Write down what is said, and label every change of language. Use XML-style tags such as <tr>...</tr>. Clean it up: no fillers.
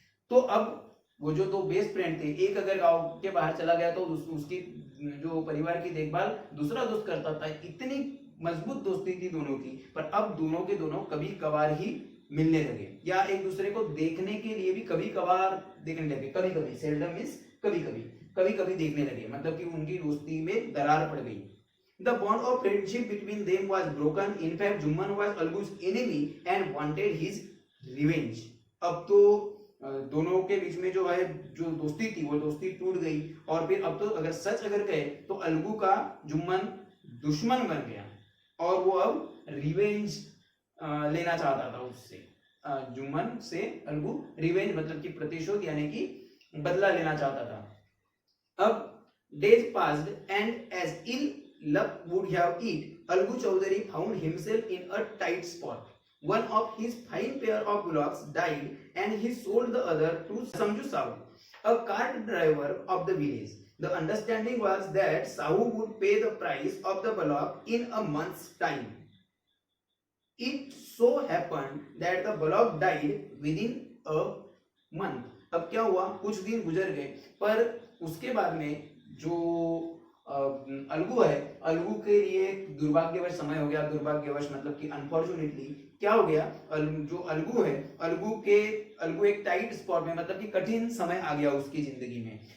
<hi>तो अब वो जो दो बेस्ट फ्रेंड थे, एक अगर गांव के बाहर चला गया तो उसकी जो परिवार की देखभाल दूसरा दोस्त करता था, इतनी मजबूत दोस्ती थी दोनों की। पर अब दोनों के दोनों कभी कभार ही मिलने लगे, या एक दूसरे को देखने के लिए भी कभी कभार देखने लगे, कभी कभी,</hi> <en>seldom means</en> <hi>कभी कभी देखने लगे, मतलब कि उनकी दोस्ती में दरार पड़ गई।</hi> <en>The bond of friendship between them was broken. In fact, Jumman was Algu's enemy and wanted his revenge.</en> <hi>अब तो दोनों के बीच में जो है जो दोस्ती थी वो दोस्ती टूट गई, और फिर अब तो अगर सच अगर कहे तो अलगू का जुम्मन दुश्मन बन गया, और वो अब रिवेंज लेना चाहता था उससे, जुम्मन से अलगू रिवेंज मतलब कि प्रतिशोध यानी कि बदला लेना चाहता था। अब</hi> <en>days passed and as ill luck would have it, Algu Chaudhary found himself in a tight spot. One of his fine pair of bullocks died and he sold the other to Samju Sahu, a cart driver of the village. The understanding was that Sahu would pay the price of the bullock in a month's time. It so happened that the bullock died within a month.</en> <hi>अब क्या हुआ, कुछ दिन गुजर गए, पर उसके बाद में जो अलगू है, अलगू के लिए दुर्भाग्यवश समय हो गया, दुर्भाग्यवश मतलब कि अनफॉर्चुनेटली क्या हो गया, जो अलगू है, अलगू एक टाइट स्पॉट में मतलब कि कठिन समय आ गया उसकी जिंदगी में।</hi>